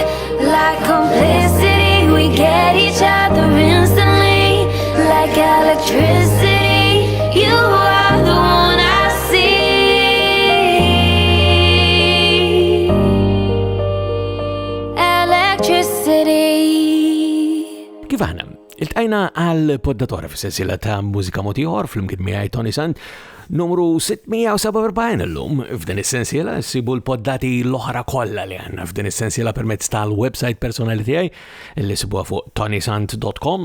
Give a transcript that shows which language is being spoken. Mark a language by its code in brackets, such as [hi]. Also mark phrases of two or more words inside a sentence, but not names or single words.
[en] Like complicity, we get each other instantly. Like electricity, you are the one I see. Electricity. [mt] Kif aħna? Iltqajna għal poddatora fis-sensiela ta' Mużika Mod Ieħor fl-imkien miegħi Toni Sant numru 647 illum. F'din is-sensiela ssibu l-poddati l-oħra kollha li għandna f'din is-sensiela permezz tal-website personali tiegħi li sibuha fuq ToniSant.com.